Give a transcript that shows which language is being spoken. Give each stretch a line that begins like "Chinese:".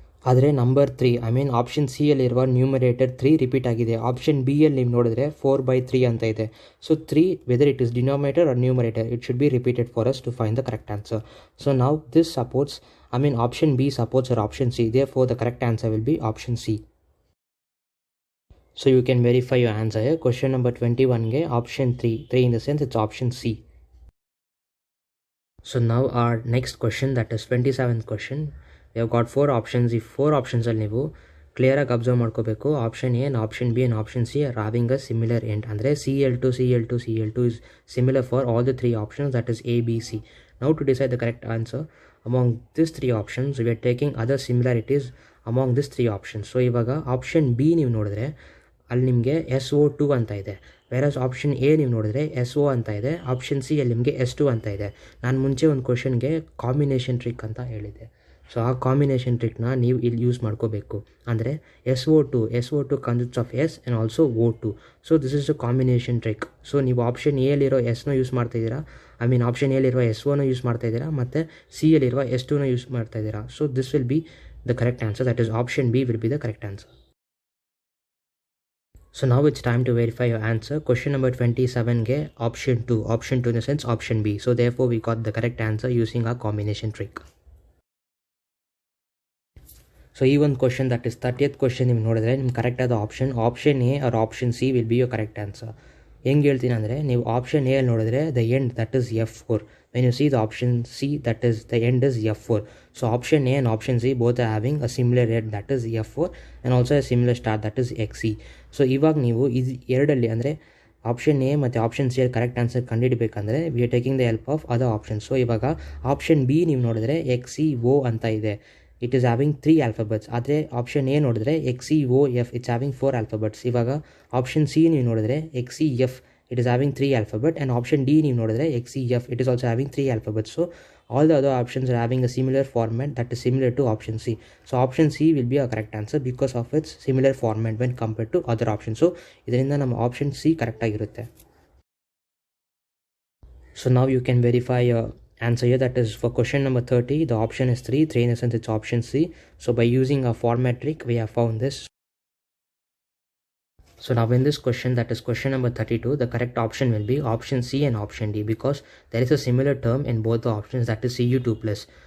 Kannada: ಆದರೆ number 3, I mean option C ಅಲ್ಲಿರುವ numerator 3 repeat ಆಗಿದೆ. ಆಪ್ಷನ್ ಬಿ ಅಲ್ಲಿ ನೀವು ನೋಡಿದ್ರೆ 4/3 ಅಂತ ಇದೆ.
English: So 3 whether it is denominator or numerator it should be repeated for us to find the correct answer. So ನಾವು this supports, I mean option B supports or option C, therefore the correct answer will be option C. So you can verify your answer here. Question number 21 ge option 3 in the sense it's option C. So now our next question, that is 27th question. We have got 4 options.
Kannada: ಈ 4 options ಅಲ್ಲಿ ನೀವು ಕ್ಲಿಯರಾಗಿ observe ಮಾಡ್ಕೋಬೇಕು.
English: Option A and option B and option C are having a similar end. ಅಂದರೆ CL2 is similar for all the 3 options, that is A, B, C. Now to decide the correct answer among these 3 options, we are taking other similarities among these 3 options.
Kannada: So ಇವಾಗ option B ನೀವು ನೋಡಿದ್ರೆ ಅಲ್ಲಿ ನಿಮಗೆ SO2 ಅಂತ ಇದೆ. ವೇರಸ್ option A ನೀವು ನೋಡಿದ್ರೆ SO ಅಂತ ಇದೆ. ಆಪ್ಷನ್ ಸಿ ಅಲ್ಲಿ ನಿಮಗೆ S2 ಅಂತ ಇದೆ. ನಾನು ಮುಂಚೆ ಒಂದು ಕ್ವಶನ್ಗೆ ಕಾಂಬಿನೇಷನ್ ಟ್ರಿಕ್ ಅಂತ ಹೇಳಿದ್ದೆ. ಸೊ ಆ ಕಾಂಬಿನೇಷನ್ ಟ್ರಿಕ್ನ ನೀವು ಇಲ್ಲಿ ಯೂಸ್ ಮಾಡ್ಕೋಬೇಕು.
English: ಅಂದರೆ SO2 consists of S and also O2. So this is a combination trick.
Kannada: So ನೀವು ಆಪ್ಷನ್ ಎಲ್ಲಿರೋ ಎಸ್ನ use ಮಾಡ್ತಾಯಿದ್ದೀರಾ, I mean option ಎಲ್ಲಿರುವ SOನ use ಮಾಡ್ತಾಯಿದ್ದೀರಾ, ಮತ್ತು C ಎಲ್ಲಿರುವ S2ನ use ಮಾಡ್ತಾಯಿದ್ದೀರಾ.
English: So this will be the correct answer, that is option B will be the correct answer. So now it's time to verify your answer. Question number 27 ge option 2 in the sense option B. So therefore we got the correct answer using our combination trick.
Kannada: So ಈ ಒಂದು question, that is 30th question ನೀವು ನೋಡಿದ್ರೆ ನಿಮ್ಗೆ ಕರೆಕ್ಟಾದ option A R option C
English: Will be your correct answer.
Kannada: ಹೆಂಗೆ ಹೇಳ್ತೀನಿ ಅಂದರೆ ನೀವು option A ಅಲ್ಲಿ ನೋಡಿದ್ರೆ
English: The end that is F4. When you see the option C that is the end is F4. So option A and option C both are having a similar end that is F4 and also a similar start that is XC.
Kannada: So ಇವಾಗ ನೀವು ಇದು ಎರಡಲ್ಲಿ ಅಂದರೆ option A ಮತ್ತು option C ಅಲ್ಲಿ correct answer ಕಂಡುಹಿಡಬೇಕಂದ್ರೆ
English: We are taking the help of other option.
Kannada: So ಇವಾಗ option B ನೀವು ನೋಡಿದ್ರೆ XCO ಅಂತ ಇದೆ,
English: It is having 3 alphabets.
Kannada: ಆದರೆ ಆಪ್ಷನ್ ಎ ನೋಡಿದ್ರೆ XCOF
English: It's having 4 alphabets.
Kannada: ಇವಾಗ ಆಪ್ಷನ್ ಸಿ ನೀವು ನೋಡಿದ್ರೆ XCF
English: it is having 3 alphabet,
Kannada: and option D ನೀವು ನೋಡಿದ್ರೆ XCF
English: It is also having 3 alphabets. So all the other options are having a similar format that is similar to option C. So option C will be a correct answer because of its similar format when compared to other option.
Kannada: So ಇದರಿಂದ ನಮ್ಮ option C ಕರೆಕ್ಟಾಗಿರುತ್ತೆ. So ನಾವು
English: You can verify answer here. That is for question number 30, the option is 3. 3 in the sense it's option C. So by using a format trick, we have found this. So now in this question, that is question number 32, the correct option will be option C and option D, because there is a similar term in both the options, that is Cu2+.